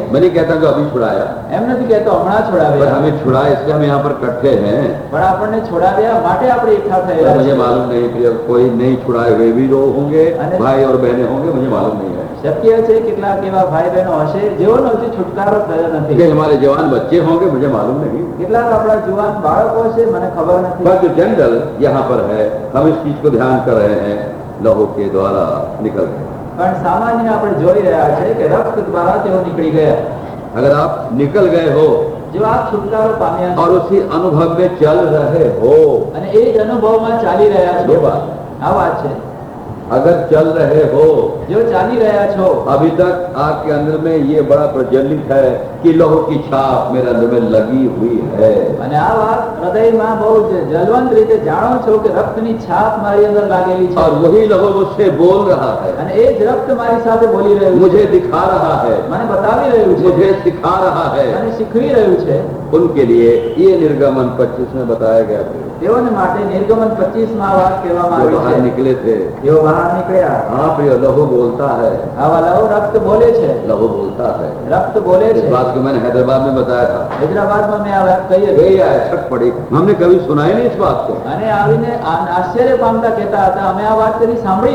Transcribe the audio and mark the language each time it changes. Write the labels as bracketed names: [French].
[Hindi] मैं नहीं कहता कि अभी छुड़ाया, [Gujarati] એમ નથી કહેતો હમણાં [Hindi] पर [Gujarati] છોડાવ્યા, [Hindi] हमें छुड़ाया इसलिए हम यहाँ पर इकट्ठे हैं. [Gujarati] પણ આપણને છોડાવ્યા માટે આપણે એકઠા [Hindi] पर [Gujarati] થયેલા [Hindi] मुझे [Gujarati] છીએ. [Hindi] मालूम नहीं प्रियो, कोई नहीं छुड़ाए हुए भी लोग होंगे, अरे- भाई और बहनें होंगे, मुझे मालूम नहीं है. [Gujarati] શક્ય છે કેટલાક એવા ભાઈ બહેનો હશે જેઓનો હજી છુટકારો થયો [Hindi] कि [Gujarati] નથી. [Hindi] हमारे जवान बच्चे होंगे, मुझे मालूम नहीं. [Gujarati] કેટલાક આપણા જુવાન બાળકો હશે, મને ખબર નથી. [Hindi] पर जो जनरल यहाँ पर है, हम इस चीज को ध्यान कर रहे हैं, लहू के द्वारा निकल गए. [Gujarati] પણ સામાન્ય આપણે જોઈ રહ્યા છે કે રક્ત દ્વારા તેઓ નીકળી ગયા. [Hindi] अगर आप निकल गए हो [Gujarati] જો આપ છુટકારો પામ્યા [Hindi] और [Gujarati] છો [Hindi] उसी अनुभव में चल रहे हो, [Gujarati] અને એ જ અનુભવમાં ચાલી રહ્યા [Hindi] ये [Gujarati] છો, [Hindi] बात. [Gujarati] આ વાત છે. [Hindi] अगर चल रहे हो, [Gujarati] जो चाली રહ્યા છો, [Hindi] अभी तक आपके अंदर में ये बड़ा प्रज्वलित है कि लहू की छाप मेरे अंदर में लगी हुई है। [Gujarati] અને આ વાત હૃદયમાં બહુ જલવંત રીતે જાણો છો કે રક્તની છાપ મારી અંદર लागेली છે, [Hindi] और वही लहू मुझसे बोल रहा है, [Gujarati] અને એ જ રક્ત મારી સાથે બોલી રહ્યું છે, [Hindi] मुझे दिखा रहा है, [Gujarati] મને બતાવી રહ્યું છે, [Hindi] मुझे सिखा रहा है। [Gujarati] મને શીખવી રહ્યું છે। [Hindi] उनके लिए ये निर्गमन 25 में बताया गया था। [Gujarati] તેઓને માટે નિર્ગમન 25 માં વાત કહેવામાં [Hindi] जो [Gujarati] આવી [Hindi] बाहर [Gujarati] છે। [Hindi] निकले थे, [Gujarati] તેઓ બહાર નીકળ્યા। [Hindi] हाँ प्रिय, लहू बोलता है, [Gujarati] આવા લહુ રક્ત બોલે છે, [Hindi] लहू बोलता है। [Gujarati] રક્ત बोले [Hindi] इस [Gujarati] છે। [Hindi] बात को मैंने हैदराबाद में बताया था। [Gujarati] હૈદરાબાદમાં મેં આ વાત કહી હતી, [Hindi] गई है, छट पड़ी, हमने कभी सुना ही नहीं इस बात को। [Gujarati] અને આવીને આશ્ચર્ય પામતા કહેતા હતા, અમે આ વાત કદી સાંભળી